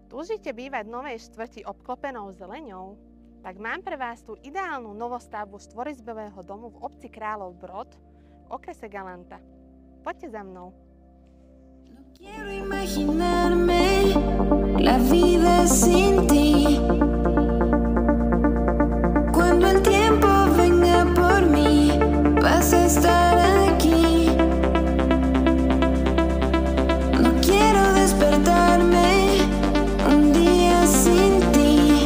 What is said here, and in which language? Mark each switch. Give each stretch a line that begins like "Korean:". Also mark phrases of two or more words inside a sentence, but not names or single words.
Slovak: Túžite bývať v novej štvrti obklopenou zeleňou? Tak mám pre vás tú ideálnu novostavbu štvorizbového domu v obci Kráľov Brod v okrese Galanta. Poďte za mnou.
Spanish: No quiero imaginarme la vida sin ti. Cuando el tiempo venga por mí, vas a estar aquí. No quiero despertarme un día sin ti.